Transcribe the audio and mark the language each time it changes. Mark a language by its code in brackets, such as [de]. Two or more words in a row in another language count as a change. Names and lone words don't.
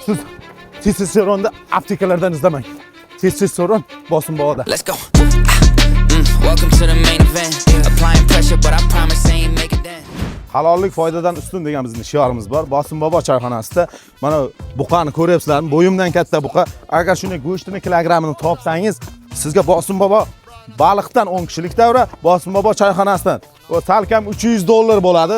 [uz] Siz testosteronni aptekalardan izlamang. Testosteron bosim bovoda. [en] Let's go. Welcome to the main event. Applying pressure, but I promise I ain't make it then. [uz] Halollik foydadan ustun degan bizning shiorimiz bor. Bosim bobo choyxonasida mana buqani ko'ryapsizlarmi? Bo'yimdan katta buqa. Agar shunday go'shtini kilogrammini topsangiz, sizga Bosim bobo baliqdan 10 kishilik davra, Bosim bobo choyxonasidan o salkam $300 bo'ladi.